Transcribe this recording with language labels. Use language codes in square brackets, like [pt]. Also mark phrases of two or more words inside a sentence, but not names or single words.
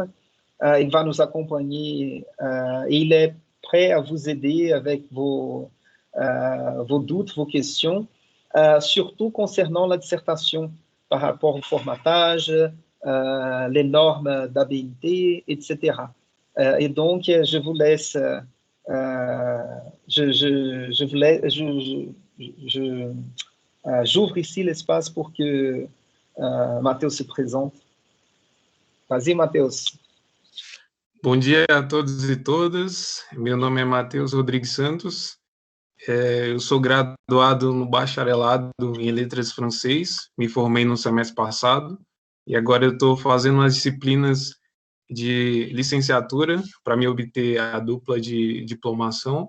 [fr] Il va nous accompagner et il est prêt à vous aider avec vos doutes, vos questions, surtout concernant la dissertation par rapport au formatage, les normes d'habilité, etc. Et donc, je vous laisse, j'ouvre ici l'espace pour que Matheus se présente. Vas-y, Matheus. [pt] Bom dia a todos e todas. Meu nome é Matheus Rodrigues Santos. Eu sou graduado no bacharelado em Letras Francês. Me formei no semestre passado. E agora eu estou fazendo umas disciplinas de licenciatura para me obter a dupla de diplomação.